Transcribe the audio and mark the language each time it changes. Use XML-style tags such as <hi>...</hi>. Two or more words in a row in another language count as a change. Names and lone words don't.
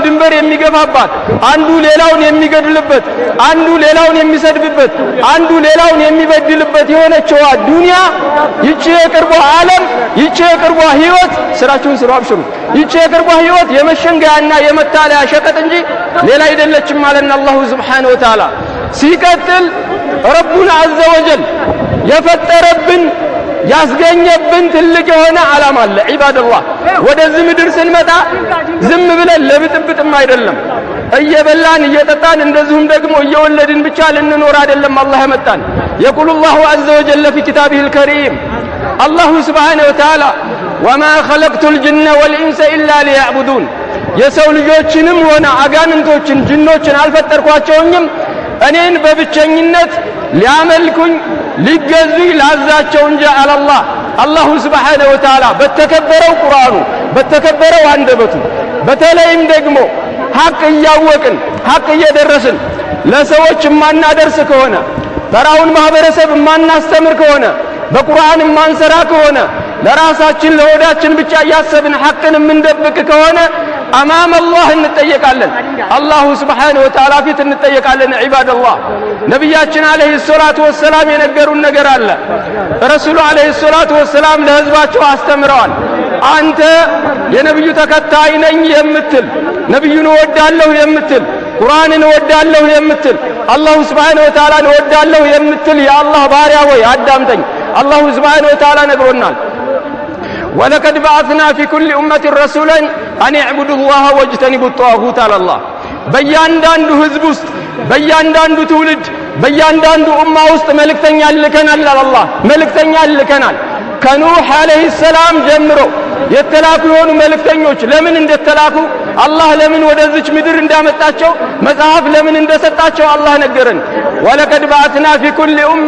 <am>ድንበር የሚገፋባት አንዱ ሌላውን የሚገድልበት አንዱ ሌላውን የሚሰድብበት አንዱ ሌላውን የሚበድልበት የሆነችው ዱንያ ይቺ የቅርቧ ዓለም ይቺ የቅርቧ ህይወት ስራችሁን ስሩ አብሽሩ ይቺ የቅርቧ ህይወት የመሸንገያና የመታለያ ሸቀጥ እንጂ ሌላ አይደለችም ማለት</am> <ar>الله سبحانه وتعالى</ar> <am>ሲቀጥል</am> <ar>ربنا عز وجل</ar> <am>የፈጠረብን ያስገኘብን ትልቅ የሆነ ዓላማ አለ ዒባደላህ ወደዚህ ምድር ስንመጣ ዝም ብለን ለብጥብጥም አይደለም እየበላን እየጠጣን እንደዚሁም ደግሞ እየወለድን ብቻ ልንኖር አይደለም አላህ ያመጣን</am> <ar>يقول الله عز وجل في كتابه الكريم الله سبحانه وتعالى وما خلقت الجن والإنس إلا ليعبدون</ar> <am>የሰው ልጆችንም ሆነ አጋንንቶችን ጅኖችን አልፈጠርኳቸውም እኔን በብቸኝነት ሊያመልኩኝ ሊገዙኝ ላዛቸው እንጂ</am> <ar>الله الله سبحانه وتعالى</ar> <am>በተከበረው ቁርአኑ በተከበረው አንደበቱ በተለይም ደግሞ ሐቅ እያወቅን ሐቅ እየደረስን ለሰዎች ማናደርስ ከሆነ ተራውን ማህበረሰብ ማናስተምር ከሆነ በቁርአን ማንሰራ ከሆነ ለራሳችን ለሆዳችን ብቻ ያሰብን ሐቅን ምንደብቅ ከሆነ</am> <ar>أمام الله</ar> <am>እንጠየቃለን</am> <ar>الله سبحانه</ar> <am>ወተዓላ ፊት እንጠየቃለን ዒባደላህ ነብያችን</am> <ar>عليه الصلاة والسلام</ar> <am>የነገሩን ነገር አለ ረሱሉ</am> <ar>عليه الصلاة والسلام</ar> <am>ለህዝባቸው አስተምረዋል አንተ የነብዩ ተከታይ ነኝ የምትል ነብዩን ወዳለሁ የምትል ቁርአንን ወዳለሁ የምትል</am> <ar>الله سبحانه وتعالى</ar> <am>ወዳለሁ የምትል የአላህ ባሪያ ወይ አዳምጠኝ</am> <ar>الله سبحانه وتعالى</ar> <am>ነግሮናል</am> <ar>ولقد بعثنا في كل أمة رسولا أن يعبدوا الله واجتنبوا الطاغوت على الله</ar> <am>በእያንዳንዱ ህዝብ ውስጥ በእያንዳንዱ ትውልድ በእያንዳንዱ ኡማ ውስጥ መልእክተኛ ልከናል አላህ መልእክተኛ ልከናል ከኑህ</am> <ar>عليه السلام</ar> <am>ጀምሮ የተላኩ የሆኑ መልእክተኞች ለምን እንደተላኩ አላህ ለምን ወደዚች ምድር እንዳመጣቸው መጽሐፍ ለምን እንደሰጣቸው አላህ ነገረን</am> <ar>ولقد بعثنا في كل أمة</ar>